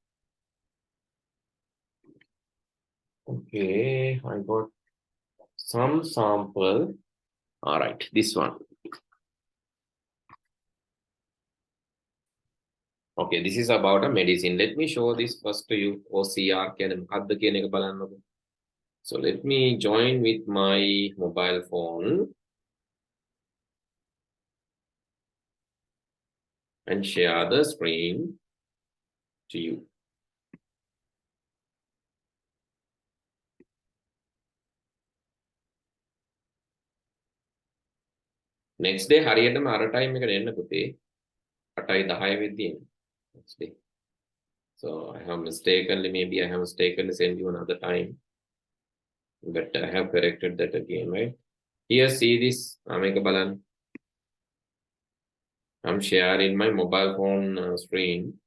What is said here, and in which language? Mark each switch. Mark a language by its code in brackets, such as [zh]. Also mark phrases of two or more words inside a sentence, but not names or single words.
[en] Okay, I got some sample. All right, this one. Okay, this is about a medicine. Let me show this first to you. [si] OCR කියන මොකක්ද කියන එක බලන්නකො. [en] So let me join with my mobile phone and share the screen to you. Next day [si] හරියටම අර time එකට එන්න පුතේ. 8:10 වෙද්දී එන්න. [en] Next day. So I have mistakenly, maybe I have mistakenly sent you another time, but I have corrected that again, right? Here, see this. I'm sharing my mobile phone screen.